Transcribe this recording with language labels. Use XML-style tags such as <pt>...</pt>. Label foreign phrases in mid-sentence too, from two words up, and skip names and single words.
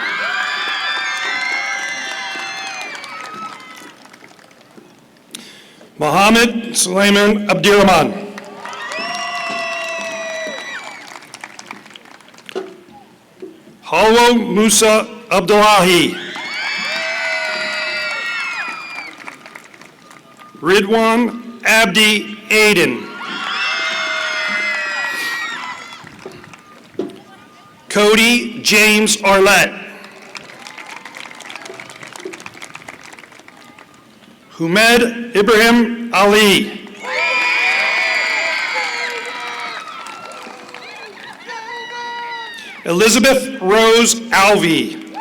<en>Mohammed Sulaiman Abdirahman. Halwa Musa Abdullahi. Ridwan Abdi Aiden. Cody James Arlett. Humed Ibrahim Ali. Elizabeth Rose Alvey.</en>